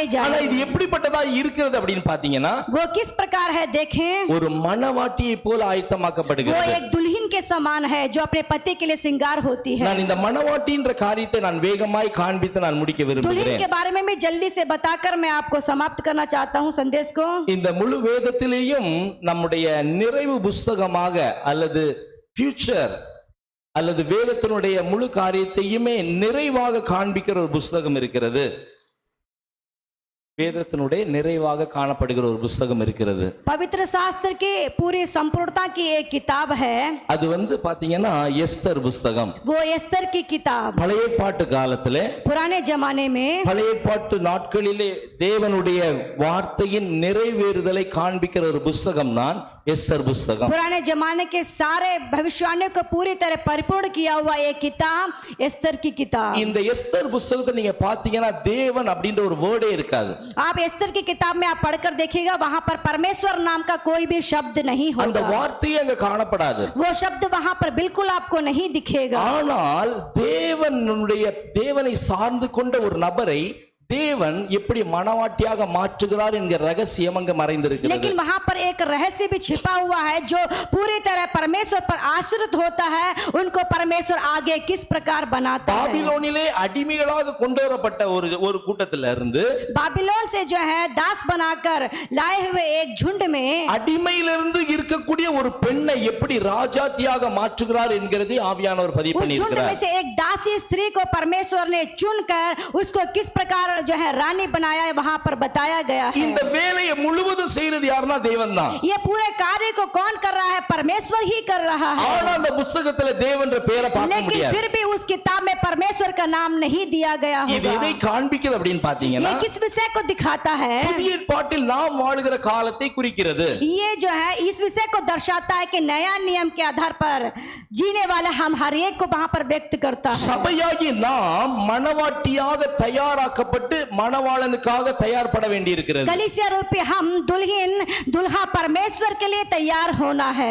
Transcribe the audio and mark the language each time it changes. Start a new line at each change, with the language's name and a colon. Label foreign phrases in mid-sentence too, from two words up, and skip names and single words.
Tamil: ஆனா
Hindi: जाएं।
Tamil: இது எப்படிப்பட்டதா இருக்கிறது அப்படினு பாத்தீங்கன்னா,
Hindi: वो किस प्रकार है देखें।
Tamil: ஒரு மணவாட்டியை போல
Hindi: वो
Tamil: ஆயத்தமாக்கப்படுகிறது।
Hindi: एक दुल्हन के समान है जो अपने पति के लिए श्रृंगार होती है।
Tamil: நான் இந்த மணவாட்டின்ற காரியத்தை நான் வேகமாய் காண்பித்து நான் முடிக்க
Hindi: दुल्हन
Tamil: விரும்புகிறேன்।
Hindi: के बारे में मैं जल्दी से बताकर मैं आपको समाप्त करना चाहता हूं संदेश को।
Tamil: இந்த முழு வேதத்திலேயும் நம்முடைய நிறைவு புஸ்தகமாக அல்லது ஃபியூச்சர் அல்லது வேதத்தினுடைய முழு காரியத்தையுமே நிறைவாக காண்பிக்கிற ஒரு புஸ்தகம் இருக்கிறது। வேதத்தினுடைய நிறைவாக காணப்படுகிற ஒரு புஸ்தகம் இருக்கிறது।
Hindi: पवित्र शास्त्र की पूरी संपूर्णता की एक किताब है,
Tamil: அது பாத்தீங்கன்னா எஸ்தர் புஸ்தகம்।
Hindi: वो एस्तर की किताब।
Tamil: பழைய ஏற்பாட்டு காலத்திலே,
Hindi: पुराने जमाने में
Tamil: பழைய ஏற்பாட்டு நாட்களிலே தேவனுடைய வார்த்தையின் நிறைவேறுதலை காண்பிக்கிற ஒரு புஸ்தகம் தான் எஸ்தர் புஸ்தகம்।
Hindi: पुराने जमाने के सारे भविष्यवाणियों को पूरी तरह परिपूर्ण किया हुआ एक किताब एस्तर की किताब।
Tamil: இந்த எஸ்தர் புஸ்தகத்தை நீங்க பாத்தீங்கன்னா தேவன் அப்படின்ற ஒரு வேர்டே இருக்காது।
Hindi: आप एस्तर की किताब में आप पढ़कर देखिएगा, वहां पर परमेश्वर नाम का कोई भी शब्द नहीं
Tamil: அந்த
Hindi: होगा।
Tamil: வார்த்தையே அங்க காணப்படாது।
Hindi: वो शब्द वहां पर बिल्कुल आपको नहीं दिखेगा।
Tamil: ஆனால் தேவனை சார்ந்து கொண்ட ஒரு நபரை தேவன் எப்படி மணவாட்டியாக மாற்றுகிறார் என்கிற ரகசியம் அங்க மறைந்திருக்கிறது।
Hindi: लेकिन वहां पर एक रहस्य भी छिपा हुआ है, जो पूरी तरह परमेश्वर पर आश्रित होता है, उनको परमेश्वर आगे किस प्रकार बनाता है।
Tamil: பாபிலோனிலே அடிமைகளாக கொண்டு வரப்பட்ட ஒரு கூட்டத்தில இருந்து,
Hindi: बाबिलोन से जो है दास बनाकर लाए हुए एक झुंड में
Tamil: அடிமையிலிருந்து இருக்கக்கூடிய ஒரு பெண்ணை எப்படி ராஜாத்தியாக மாற்றுகிறார் என்கிறதை ஆவியானவர் பதிவு
Hindi: उस झुंड
Tamil: பண்ணியிருக்கிறார்।
Hindi: में से एक दासी स्त्री को परमेश्वर ने चुनकर उसको किस प्रकार जो है रानी बनाया है, वहां पर बताया गया है।
Tamil: இந்த வேலையை முழுவதும் செய்யறது யாருன்னா தேவன் தான்।
Hindi: ये पूरे कार्य को कौन कर रहा है? परमेश्वर ही कर रहा है।
Tamil: ஆனா அந்த புத்தகத்துல தேவன்ற பெயரை பார்க்க
Hindi: लेकिन
Tamil: முடியாது।
Hindi: फिर भी उस किताब में परमेश्वर का नाम नहीं दिया गया
Tamil: இது
Hindi: होगा।
Tamil: எதை காண்பிக்கிறது அப்படினு பாத்தீங்கன்னா,
Hindi: ये किस विषय को दिखाता है?
Tamil: புதிய ஏற்பாட்டில் நாம் வாழுகிற காலத்தை குறிக்கிறது।
Hindi: ये जो है इस विषय को दर्शाता है कि नया नियम के आधार पर जीने वाला हम हर एक को वहां पर व्यक्त करता है।
Tamil: சபையாகி நாம் மணவாட்டியாக தயாராக்கப்பட்டு மணவாளனுக்காக தயார்பட வேண்டி இருக்கிறது।
Hindi: कलीसिया रूपी हम दुल्हन दुल्हा परमेश्वर के लिए तैयार होना है।